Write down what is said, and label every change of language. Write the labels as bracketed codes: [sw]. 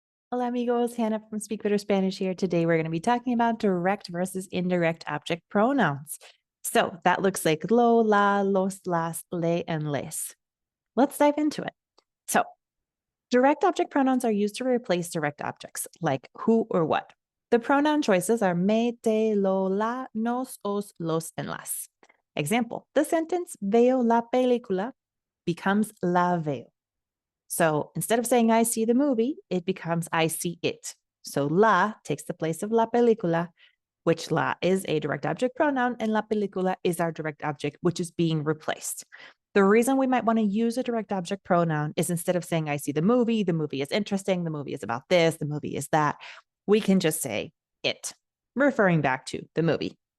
[es] Hola amigos, [en] Hannah from Speak Better Spanish here. Today we're going to be talking about direct versus indirect object pronouns. So that looks like lo, la, los, las, le, and les. Let's dive into it. So direct object pronouns are used to replace direct objects like who or what. The pronoun choices are me, te, lo, la, nos, os, los, and las. Example, the sentence [es] veo la película [en] becomes [es] la veo. [en] So instead of saying I see the movie, it becomes I see it. So la takes the place of la película, which la is a direct object pronoun, and la película is our direct object, which is being replaced. The reason we might want to use a direct object pronoun is instead of saying I see the movie is interesting, the movie is about this, the movie is that, we can just say it, referring back to the movie.